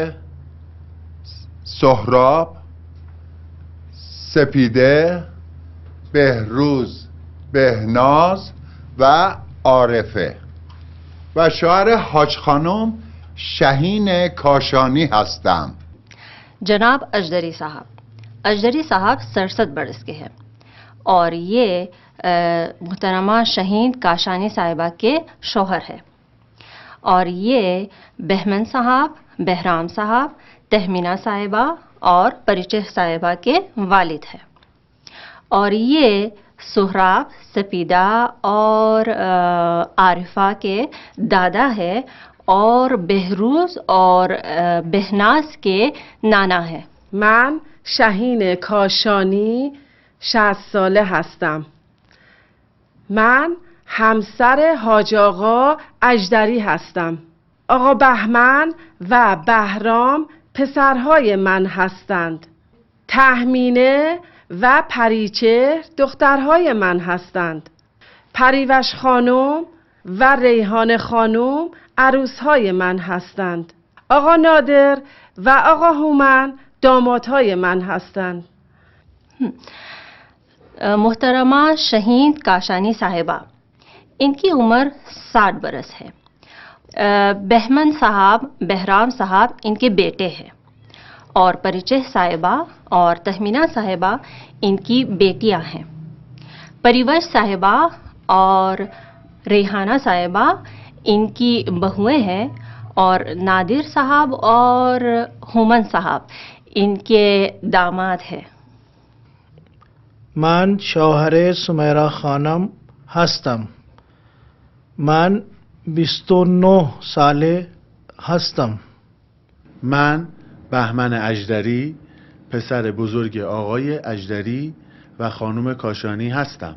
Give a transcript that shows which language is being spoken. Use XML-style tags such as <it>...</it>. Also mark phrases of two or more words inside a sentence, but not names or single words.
<fa>سهراب، سپیده، بهروز، بهناز و عارفه و شوهر حاج خانم شهین کاشانی هستم.</fa> <hi>जनाब अजदरी साहब 67 बरस के हैं और ये मुहतरमा शहीन काशानी साहिबा के शौहर है, और ये बहमन साहब, बहराम साहब, तहमीना साहिबा और परिचय साहिबा के वालिद हैं, और ये सुहराब, सपीदा और आरिफा के दादा है, और बहरूज और बहनाज के नाना है.</hi> <fa>من شهین کاشانی 60 ساله هستم. من همسر حاج آقا اژدری هستم. آقا بهمن و بهرام پسرهای من هستند. تهمینه و پریچهر دخترهای من هستند. پریوش خانم و ریحان خانم عروسهای من هستند. آقا نادر و آقا هومن دامادهای من هستند.</fa> <hi>मोहतरमा शहीन काशानी साहिबा, इनकी उम्र 60 बरस है. बहमन साहब, बहराम साहब इनके बेटे हैं, और परिचय साहिबा और तहमीना साहिबा इनकी बेटियां हैं. परिवश साहिबा और रेहाना साहिबा इनकी बहुएं हैं, और नादिर साहब और हुमन साहब इनके दामाद हैं.</hi> <fa>من شوهر سمیرا خانم هستم. من 29 ساله هستم. من بهمن اژدری پسر بزرگ آقای اژدری و خانم کاشانی هستم.</fa>